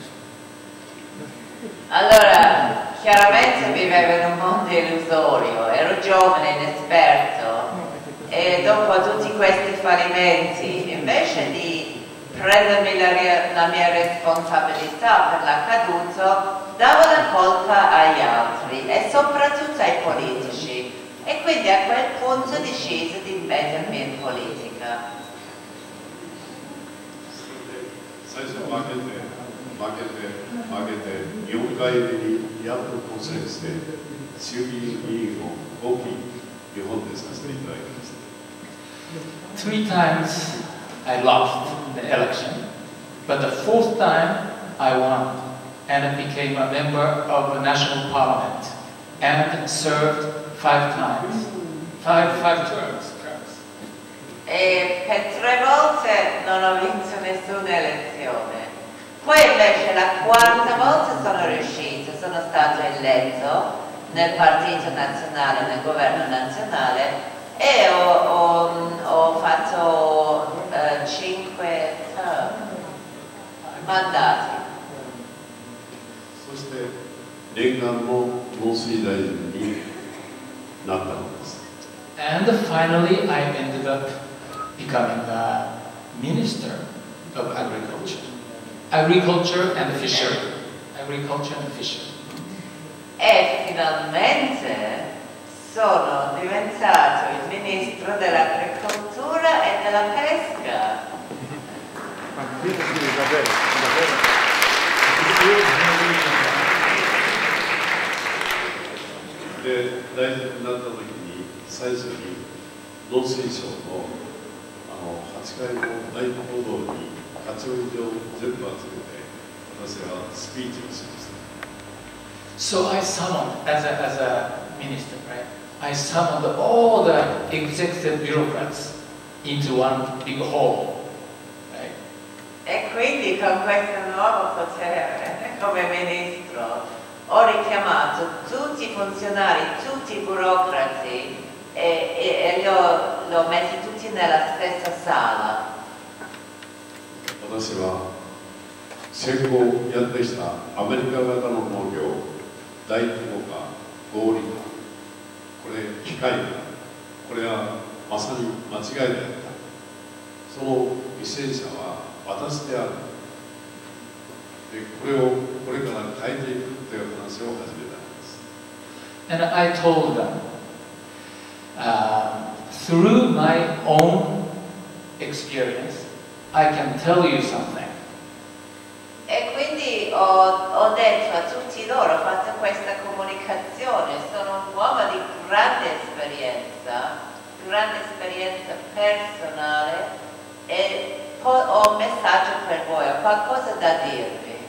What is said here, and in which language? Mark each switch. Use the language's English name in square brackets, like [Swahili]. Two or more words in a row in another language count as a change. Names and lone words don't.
[Italian] Allora, chiaramente vivevo in un mondo illusorio, ero giovane, inesperto e dopo tutti questi fallimenti, invece di prendermi la mia responsabilità per l'accaduto, davo la colpa agli altri e soprattutto ai politici. E quindi a quel punto deciso di mettermi in politica. [Japanese] 最初負けて4回目にやっと当選して衆議院議員を5期日本でさせていただきました。 [English] 3 times I lost the election, but the 4th time I won and became a member of the national parliament and served 5 times, 5 terms. [Italian] E per 3 volte non ho vinto nessuna elezione. Poi invece la 4ª volta sono riuscito, sono stato eletto nel Partito Nazionale, nel Governo Nazionale e ho fatto 5 mandati. [Japanese] そして念願の農水大臣になったのです。 [English] And finally I ended up becoming a minister of agriculture and fishery. [Italian] E finalmente sono diventato il ministro dell'agricoltura e della pesca. [Japanese] で、大臣になった時に最初に農水省の8階の大講堂に課長以上全部集めて私はスピーチをしました。 [English] So I summoned, as a minister, right? I summoned all the executive bureaucrats into one big hall, right? [Italian] E quindi con questo nuovo potere come ministro ho richiamato tutti i funzionari, tutti i burocrati e li ho messi tutti nella stessa sala. [Japanese] 私は戦後やってきたアメリカ型の農業、大規模化、合理化、これ機械化、これはまさに間違いであった。その犠牲者は私である。で、これをこれから変えていくという話を始めたんです。 [English] And I told them, through my own experience, I can tell you something. [Italian] E quindi ho detto a tutti loro, ho fatto questa comunicazione, sono un uomo di grande esperienza personale e ho un messaggio per voi, ho qualcosa da dirvi.